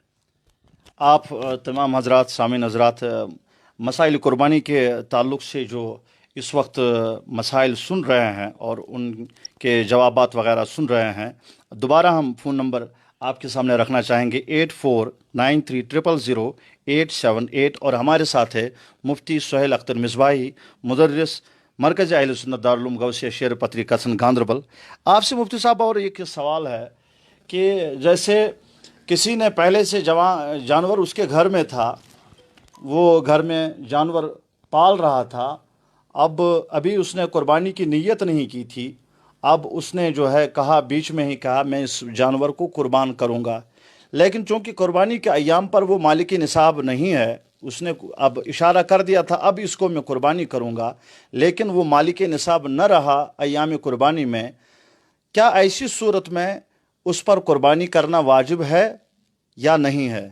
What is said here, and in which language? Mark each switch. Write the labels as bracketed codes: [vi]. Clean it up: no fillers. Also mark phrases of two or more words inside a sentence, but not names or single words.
[ur] آپ تمام حضرات سامعین حضرات مسائل قربانی کے تعلق سے جو اس وقت مسائل سن رہے ہیں اور ان کے جوابات وغیرہ سن رہے ہیں، دوبارہ ہم فون نمبر آپ کے سامنے رکھنا چاہیں گے 8493000878، اور ہمارے ساتھ ہے مفتی سہیل اختر مصباحی، مدرس مرکز اہل سنت دارالعلوم غوثیہ شیر پتری کسن گاندربل۔ آپ سے مفتی صاحب اور ایک سوال ہے کہ جیسے کسی نے پہلے سے جانور اس کے گھر میں تھا، وہ گھر میں جانور پال رہا تھا، ابھی اس نے قربانی کی نیت نہیں کی تھی، اب اس نے جو ہے کہا، بیچ میں ہی کہا میں اس جانور کو قربان کروں گا، لیکن چونکہ قربانی کے ایام پر وہ مالک نصاب نہیں ہے، اس نے اب اشارہ کر دیا تھا اب اس کو میں قربانی کروں گا، لیکن وہ مالک نصاب نہ رہا ایام قربانی میں، کیا ایسی صورت میں اس پر قربانی کرنا واجب ہے یا نہیں ہے؟